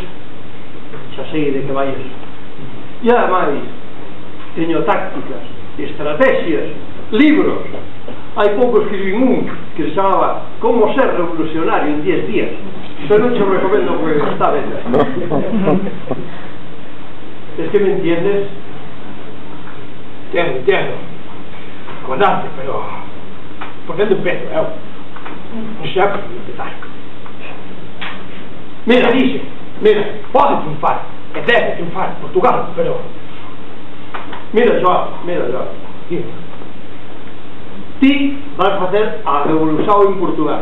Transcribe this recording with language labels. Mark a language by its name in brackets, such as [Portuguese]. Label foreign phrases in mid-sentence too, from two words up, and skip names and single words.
[Galician] Xa sei de que vai eso. E ademais, teño tácticas, estrategias, libros. Hai pouco escribín un que se chamaba Como ser revolucionario en 10 días. Pero non te recomendo porque está ben. [Spanish] Es que me entiendes. Entiendo. Comandante, pero... por dónde empiezo, [Galician] non sei por onde empezar. Mira, dice, pode triunfar, e debe triunfar Portugal, pero... Mira, Joao. Ti vas facer a revolución en Portugal.